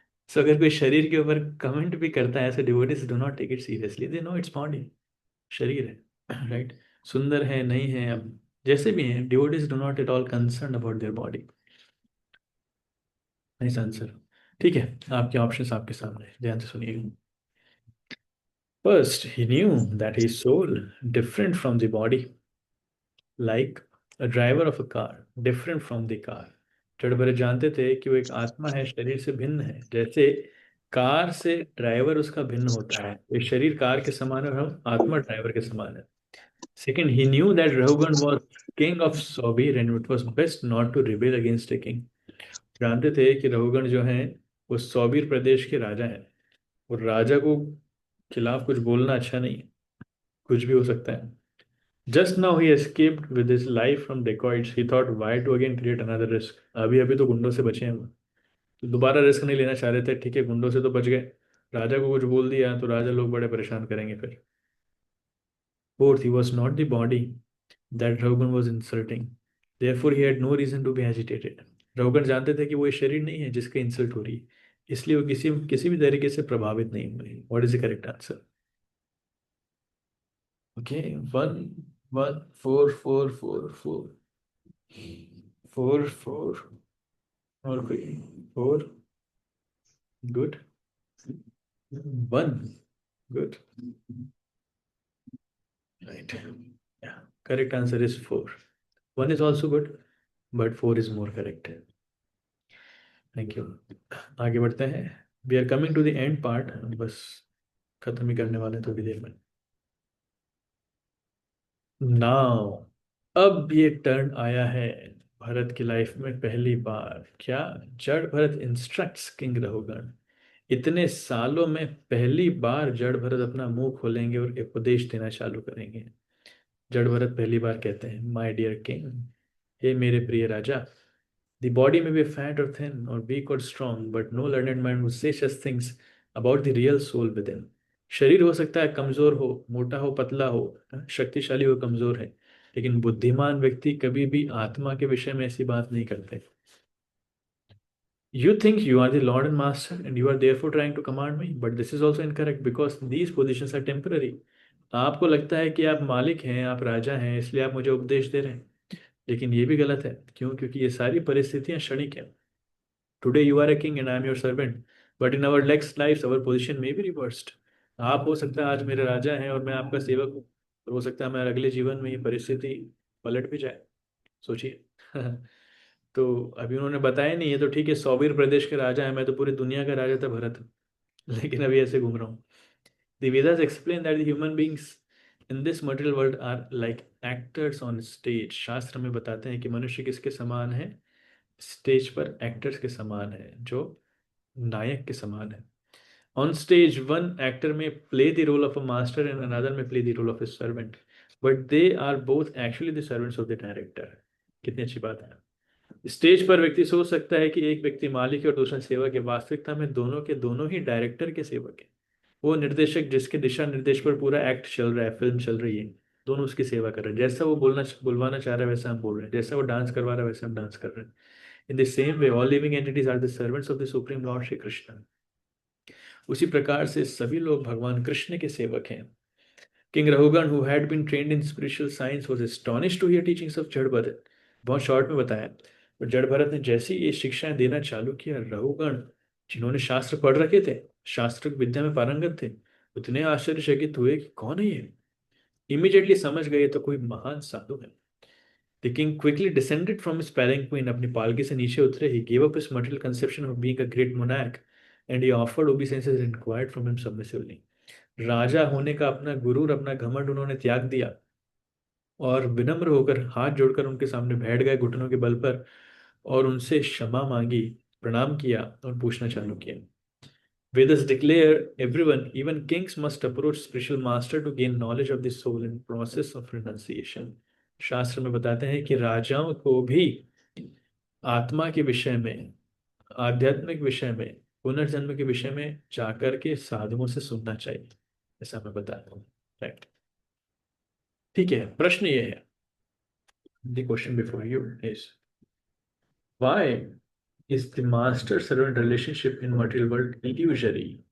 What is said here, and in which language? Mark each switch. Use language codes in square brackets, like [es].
[hi] सो अगर कोई शरीर के ऊपर कमेंट भी करता है ऐसे, [en] devotees do not take it seriously, they know it's body, [hi] शरीर है, राइट। सुंदर है, नहीं है, अब जैसे भी हैं, [en] Devotees do not at all concern about their body. Nice answer. [hi] ठीक है, आपके ऑप्शंस आपके सामने, ध्यान से सुनिएगा। [en] First, he knew that his soul different from the body, like a driver of a car different from the car. [hi] जड़ भरत जानते थे कि वो एक आत्मा है, शरीर से भिन्न है। जैसे कार से ड्राइवर उसका भिन्न होता है, ये शरीर कार के समान है और हम आत्मा ड्राइवर के समान है। [en] Second, he knew that Rahugan was king of Sobir and it was best not to rebel against a king. [hi] जानते थे कि रहुगण जो है वो सौबीर प्रदेश के राजा हैं, और राजा को खिलाफ कुछ बोलना अच्छा नहीं है, कुछ भी हो सकता है। [en] Just now he escaped with his life from dacoits. He thought, why to again create another risk? [hi] अभी अभी तो गुंडों से बचे हैं वो, तो दोबारा रिस्क नहीं लेना चाह रहे थे। ठीक है, गुंडों से तो बच गए, राजा को कुछ बोल दिया तो राजा लोग बड़े परेशान करेंगे फिर। [en] Fourth, he was not the body that Raugan was insulting. Therefore, he had no reason to be agitated. [hi] रौगन जानते थे कि वो ये शरीर नहीं है जिसका इंसल्ट हो रही है, इसलिए वो किसी किसी भी तरीके से प्रभावित नहीं हुए। [en] What is the correct answer? Okay, 1 1 4 4 4 4 4 4 [hi] और कोई [en] 4 good 1 good right correct answer is 4 1 is also good but 4 is more correct. Thank you. [hi] आगे बढ़ते हैं। [en] we are coming to the end part, [hi] बस खत्म ही करने वाले हैं थोड़ी देर में। नाउ अब ये टर्न आया है भरत की लाइफ में पहली बार। क्या? जड़ भरत इंस्ट्रक्ट्स किंग रहुगण। इतने सालों में पहली बार जड़ भरत अपना मुंह खोलेंगे और उपदेश देना चालू करेंगे। जड़ भरत पहली बार कहते हैं, [en] my dear king, [hi] हे मेरे प्रिय राजा, [en] the body may be fat or thin or weak or strong, but no learned man would say such things about the real soul within. [hi] शरीर हो सकता है कमजोर हो, मोटा हो, पतला हो, शक्तिशाली हो, कमजोर है, लेकिन बुद्धिमान व्यक्ति कभी भी आत्मा के विषय में ऐसी बात नहीं करते। [en] You think you are the Lord and Master and you are therefore trying to command me, but this is also incorrect because these positions are temporary. [hi] आपको लगता है कि आप मालिक हैं, आप राजा हैं, इसलिए आप मुझे उपदेश दे रहे हैं, लेकिन ये भी गलत है। क्यों? क्योंकि ये सारी परिस्थितियां क्षणिक हैं। [en] Today you are a king and I am your servant, but in our next life our position may be reversed. [hi] आप हो सकता है आज मेरे राजा हैं और मैं आपका सेवक हूँ, और हो सकता है मेरे अगले जीवन में ये परिस्थिति पलट भी जाए। सोचिए। तो अभी उन्होंने बताया नहीं, है तो ठीक है, सौबीर प्रदेश के राजा है, मैं तो पूरी दुनिया का राजा था भरत, लेकिन अभी ऐसे घूम रहा हूँ। [en] The Vedas explain that the human beings in this material world are like actors on stage. [hi] शास्त्र में बताते हैं कि मनुष्य किसके समान है? स्टेज पर एक्टर्स के समान है, जो नायक के समान है। [en] On stage, one actor may play the role of a master and another may play the role of a servant, but they are both actually the servants of the director. [hi] कितनी अच्छी बात है। स्टेज पर व्यक्ति सोच सकता है कि एक व्यक्ति मालिक है और दूसरा सेवक है। वास्तविकता में दोनों के दोनों ही डायरेक्टर के सेवक है। वो निर्देशक जिसके दिशा निर्देश पर पूरा एक्ट चल रहा है, फिल्म चल रही है, दोनों उसकी सेवा कर रहे हैं। जैसा वो बुलवाना चाह रहा है वैसा हम बोल रहे हैं, जैसा वो डांस करवा रहा है वैसा हम डांस कर रहे हैं। [en] In the same way all living entities are the servants of the supreme lord Shri Krishna. [hi] उसी प्रकार से सभी लोग भगवान कृष्ण के सेवक हैं। [en] King Rahugana, who had been trained in spiritual science, was astonished to hear teachings of Jada Bharat. [hi] बहुत शॉर्ट में बताया, और जड़ भरत ने जैसे ही ये शिक्षाएं देना चालू किया, रहुगण जिन्होंने शास्त्र पढ़ रखे थे, शास्त्र विद्या में पारंगत थे, उतने आश्चर्यचकित हुए कि कौन है ये। इमीडिएटली समझ गए तो कोई महान साधु है। [en] The king quickly descended from his palanquin, [hi] अपनी पालकी से नीचे उतरे। [en] He gave up his material conception of being a great monarch and he offered obeisances and inquired from him submissively. [hi] राजा होने का अपना गुरूर, अपना घमंड उन्होंने त्याग दिया और विनम्र होकर हाथ जोड़कर उनके सामने बैठ गए घुटनों के बल पर, और उनसे क्षमा मांगी, प्रणाम किया और पूछना चालू किया। [en] Vedas declare everyone, even kings, must approach spiritual master to gain knowledge of the soul in process of renunciation. [hi] शास्त्र में बताते हैं कि राजाओं को भी आत्मा के विषय में, आध्यात्मिक विषय में, पुनर्जन्म के विषय में जाकर के साधुओं से सुनना चाहिए, ऐसा मैं बताता हूँ। [en] right, [hi] ठीक है। प्रश्न ये है, [en] The question before you is, why is the master servant relationship in material world illusory?